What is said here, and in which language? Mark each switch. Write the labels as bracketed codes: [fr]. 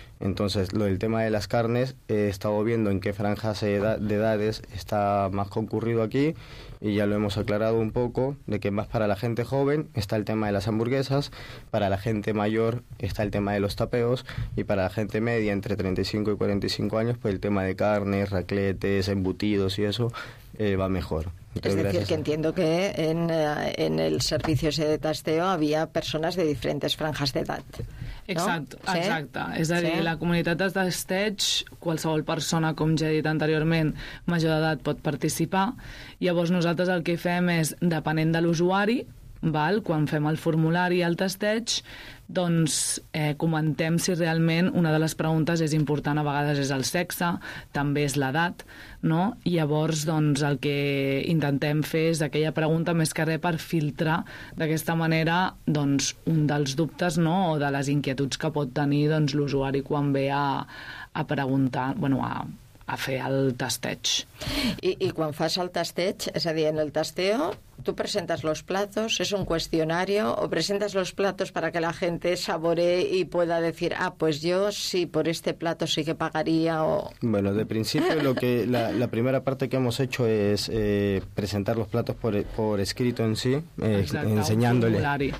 [es] Entonces, lo del tema de las carnes, he estado viendo en qué franjas de edades está más concurrido aquí, y ya lo hemos aclarado un poco, de que más para la gente joven está el tema de las hamburguesas, para la gente mayor está el tema de los tapeos, y para la gente media, entre 35 y 45 años, pues el tema de carnes, racletes, embutidos y eso, va mejor. Entonces, es decir, que entiendo que en el servicio ese de testeo había personas de diferentes franjas [ca] d'edat. Exacte. És a dir, la comunitat de testeig, qualsevol persona, com ja he dit anteriorment, major d'edat pot participar. Llavors nosaltres el que fem és, depenent de l'usuari, val? Quan fem el formulari i el testeig, doncs comentem si realment una de les preguntes és important, a vegades és el sexe, també és l'edat, no? I llavors, doncs, el que intentem fer és aquella pregunta més que res per filtrar d'aquesta manera, doncs, un dels dubtes, no?, o de les inquietuds que pot tenir, doncs, l'usuari quan ve a preguntar, bueno, a fer el testeig. I quan fas el testeig, és a dir, [es] en el testeo, [ca] tu presentes [es] los platos, [ca] és un qüestionari, o presentes [es] los platos para que la gente saboree i pueda decir, ah, pues yo sí, por este plato sí que pagaría, o... Bueno, de principio, lo que la primera parte que hemos hecho es presentar los platos por escrito en sí, enseñándole